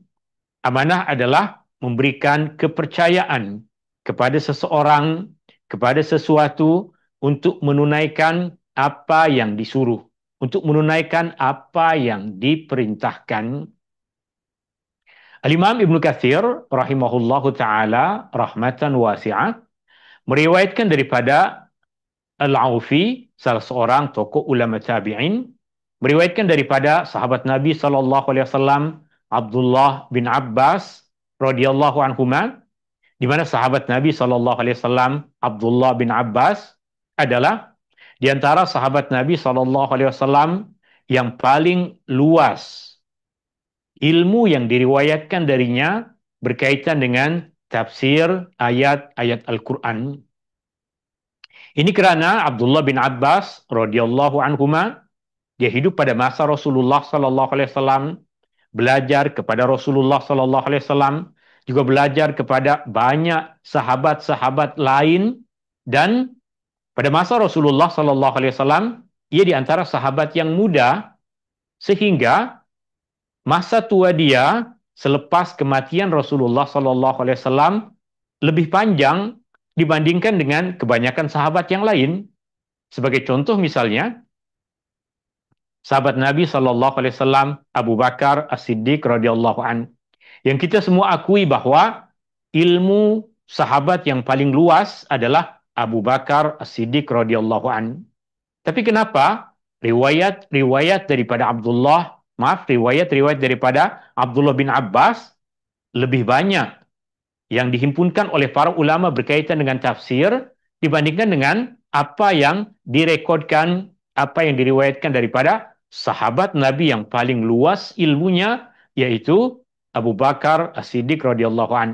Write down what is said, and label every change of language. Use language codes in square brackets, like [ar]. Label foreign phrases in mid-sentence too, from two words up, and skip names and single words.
[ms] Amanah adalah memberikan kepercayaan kepada seseorang, kepada sesuatu untuk menunaikan apa yang disuruh, untuk menunaikan apa yang diperintahkan. Al-Imam Ibn Katsir [ar] رحمه الله تعالى رحمة واسعة [ms] meriwayatkan daripada Al-Aufi, salah seorang tokoh ulama tabi'in, meriwayatkan daripada sahabat Nabi [ar] صلى الله عليه وسلم [ms] Abdullah bin Abbas [ar] رضي الله عنهما, [ms] di mana sahabat Nabi [ar] صلى الله عليه وسلم [ms] Abdullah bin Abbas adalah di antara sahabat Nabi [ar] صلى الله عليه وسلم [ms] yang paling luas ilmu yang diriwayatkan darinya berkaitan dengan tafsir ayat-ayat Al-Quran. Ini kerana Abdullah bin Abbas [ar] رضي الله عنهما, [ms] dia hidup pada masa Rasulullah [ar] صلى الله عليه وسلم, [ms] belajar kepada Rasulullah [ar] صلى الله عليه وسلم, [ms] juga belajar kepada banyak sahabat-sahabat lain, dan pada masa Rasulullah [ar] صلى الله عليه وسلم [ms] ia di antara sahabat yang muda Sehingga masa tua dia selepas kematian Rasulullah SAW lebih panjang dibandingkan dengan kebanyakan sahabat yang lain. Sebagai contoh misalnya, sahabat Nabi SAW Abu Bakar As-Siddiq [ar] رضي الله عن, [ms] yang kita semua akui bahwa ilmu sahabat yang paling luas adalah Abu Bakar As-Siddiq [ar] رضي الله عن. [ms] Tapi kenapa riwayat-riwayat daripada riwayat-riwayat daripada Abdullah bin Abbas lebih banyak yang dihimpunkan oleh para ulama berkaitan dengan tafsir dibandingkan dengan apa yang direkodkan, apa yang diriwayatkan daripada sahabat Nabi yang paling luas ilmunya, yaitu Abu Bakar As-Siddiq [ar] رضي الله عن.